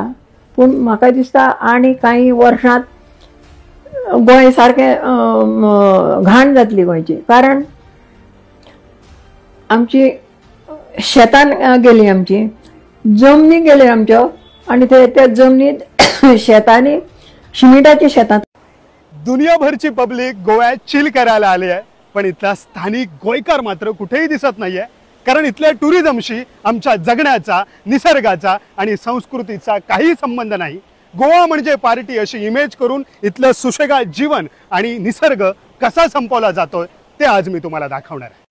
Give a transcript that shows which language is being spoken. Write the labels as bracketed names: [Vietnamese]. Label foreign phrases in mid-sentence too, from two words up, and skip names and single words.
[Konkani] पूण म्हाका दिसता आनी कांय वर्सांत गोंय सारकें घाण जातली गोंयची। कारण आमची शेतान गेली, आमची जमनी गेली आमच्यो, आनी त्या जमनीत शेतांनी शिमिटाची शेतां। [Marathi] दुनियाभरची पब्लिक गोव्यात चिल करायला आली आहे, पण इथला स्थानिक गोयकार मात्र कुठेही दिसत नाहीये। कारण इथल्या टुरिझमशी आमच्या जगण्याचा, निसर्गाचा आणि संस्कृतीचा काही संबंध नाही। गोवा म्हणजे पार्टी अशी इमेज करून इथलं सुशेगात जीवन आणि निसर्ग कसा संपवला जातोय ते आज मी तुम्हाला दाखवणार आहे।